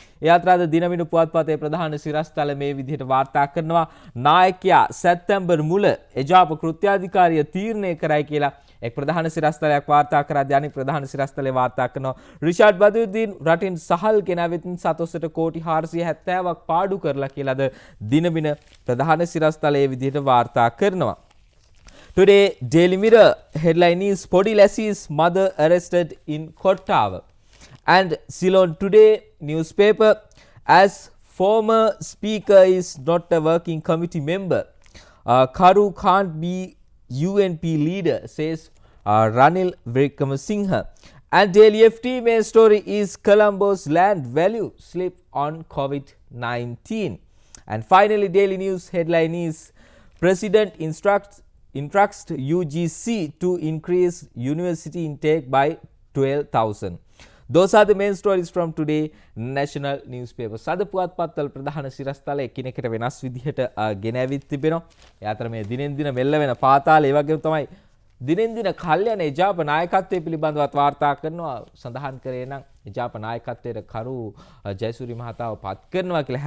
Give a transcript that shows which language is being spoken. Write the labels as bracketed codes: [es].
[si] ඒ අතර අද දිනමිනු පුවත්පතේ ප්‍රධාන සිරස්තල මේ විදිහට වාර්තා කරනවා නායකයා සැප්තැම්බර් මුල එජාප කෘත්‍යාධිකාරිය තීරණය කරයි කියලා එක් ප්‍රධාන සිරස්තලයක් වාර්තා කරද්දී අනිත් ප්‍රධාන සිරස්තලේ වාර්තා කරනවා රිෂාඩ් බදුද්දීන් රටින් සහල් ගෙනාවෙත් සතොස්සට කෝටි 470ක් පාඩු කරලා කියලාද දිනමින ප්‍රධාන සිරස්තලයේ විදිහට වාර්තා කරනවා. [en] Today Daily Mirror headline is Podi Lassie's mother arrested in Kottawa and Ceylon Today newspaper as former speaker is not a working committee member. Karu can't be UNP leader says Ranil Wickremesinghe. And Daily FT main story is Colombo's land value slip on COVID-19. And finally Daily News headline is President instructs UGC to increase university intake by 12,000. Those are the main stories from today national newspapers. [si] සද පුවත්පත්වල ප්‍රධාන සිරස්තල එකිනෙකට වෙනස් විදිහට ගෙන ඇවිත් තිබෙනවා. ඒ අතර මේ දිනෙන් දින මෙල්ල වෙන පාතාල ඒ වගේම තමයි දිනෙන් දින කල්යන එජාප නායකත්වයේ පිළිබඳවත් වාර්තා කරනවා. සඳහන් කරේ නම් එජාප නායකත්වයට කරු ජයසූරි මහතාව පත් කරනවා කියලා.